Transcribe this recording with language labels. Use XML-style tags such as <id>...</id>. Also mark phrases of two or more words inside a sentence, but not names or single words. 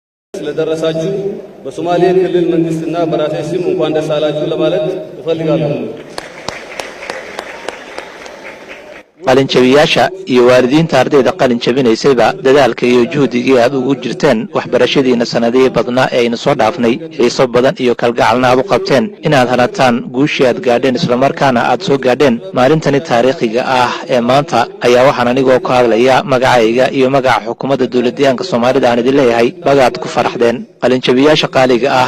<am>ለደረሳችሁ በሶማሌ ክልል መንግስትና በራሴ ስም እንኳን ደስ አላችሁ ለማለት እፈልጋለሁ።</am> <so>qalinjabiyaasha iyo waalidiinta ardayda qalin jabinaysayba dadaalka iyo juhdiga aad ugu jirteen waxbarashadiina sanadii badnaa ee aynu soo dhaafnay xiiso badan iyo kalgacalna aad u qabteen inaad halataan guushii aad gaadheen isla markaana aad soo gaadheen maalintani taariikhiga ah ee maanta ayaa waxaan anigoo ku hadlaya magacayga iyo magaca xukuumadda dawladdeegaanka Soomaalida aan idin leeyahay bagaad ku faraxdeen qalinjabiyaasha qaaliga ah</so>